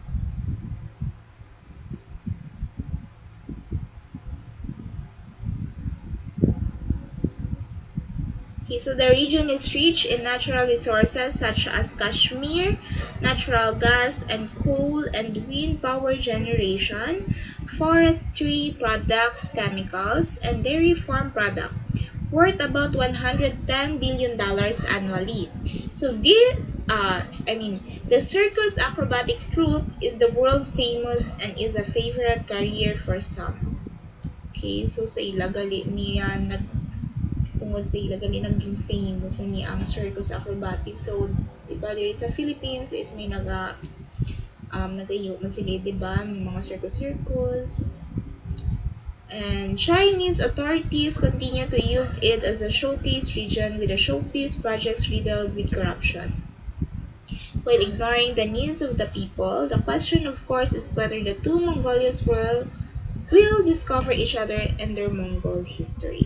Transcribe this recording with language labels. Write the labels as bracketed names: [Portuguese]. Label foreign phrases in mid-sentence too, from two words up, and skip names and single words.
[English] Okay, so the region is rich in natural resources such as Kashmir, natural gas and coal and wind power generation, forestry products, chemicals, and dairy farm product, worth about $110 billion annually. So the circus acrobatic troupe is the world famous and is a favorite career for some. [Hiligaynon] Okay, so sa ilagali niya tungod sa ila gali naging famous na niya ang [English] circus acrobatic. [Hiligaynon] So, diba, there sa Philippines is may nagayo man sila, diba, may mga circus. [English] And Chinese authorities continue to use it as a showcase region with the showpiece projects riddled with corruption. While ignoring the needs of the people, the question of course is whether the two Mongolias will discover each other and their Mongol history.